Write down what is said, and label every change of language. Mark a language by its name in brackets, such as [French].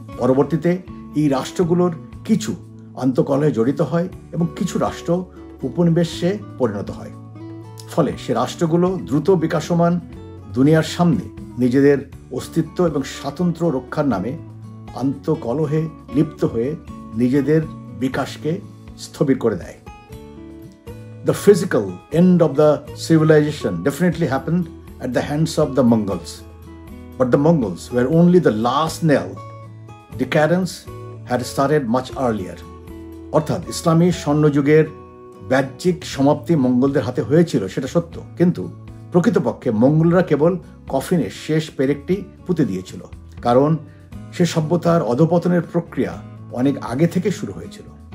[Bangla] পরবর্তীতে এই রাষ্ট্রগুলোর কিছু আন্তঃকলহে জড়িত হয় এবং কিছু রাষ্ট্র উপনিবেশে পরিণত হয়। ফলে সে রাষ্ট্রগুলো দ্রুত বিকাশমান দুনিয়ার সামনে নিজেদের অস্তিত্ব এবং স্বাতন্ত্র্য রক্ষার নামে আন্তঃকলহে লিপ্ত হয়ে নিজেদের বিকাশকে স্থবির করে দেয়। [English] The physical end of the civilization definitely happened at the hands of the Mongols. But the Mongols were only the last nail. Decadence had started much earlier. [Bangla] অর্থাৎ ইসলামী স্বর্ণযুগের বাহ্যিক সমাপ্তি মঙ্গলদের হাতে হয়েছিল, সেটা সত্য, কিন্তু প্রকৃতপক্ষে মঙ্গলরা কেবল কফিনের শেষ পেরেকটি পুঁতে দিয়েছিল, কারণ সে সভ্যতার অধপতনের প্রক্রিয়া অনেক আগে থেকে শুরু হয়েছিল।